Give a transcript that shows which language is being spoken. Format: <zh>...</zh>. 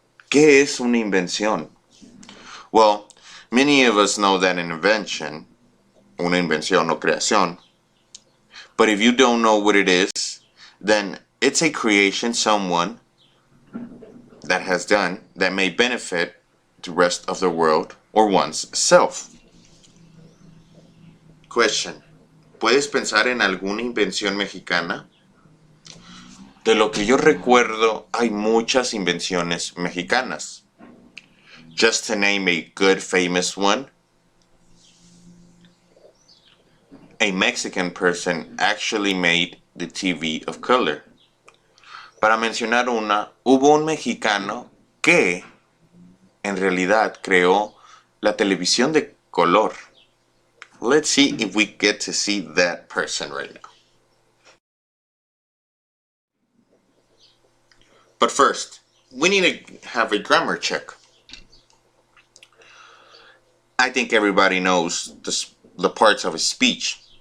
<es>¿Qué es una invención?</es> <en>Well, many of us know that an invention,</en> <es>una invención o creación,</es> <en>but if you don't know what it is, then it's a creation someone that has done that may benefit the rest of the world or one's self.</en> <es>Question: ¿Puedes pensar en alguna invención mexicana? De lo que yo recuerdo, hay muchas invenciones mexicanas.</es> <en>Just to name a good famous one, a Mexican person actually made the TV of color.</en> <es>Para mencionar una, hubo un mexicano que en realidad creó la televisión de color.</es> <en>Let's see if we get to see that person right now. But first, we need to have a grammar check. I think everybody knows the parts of a speech.</en>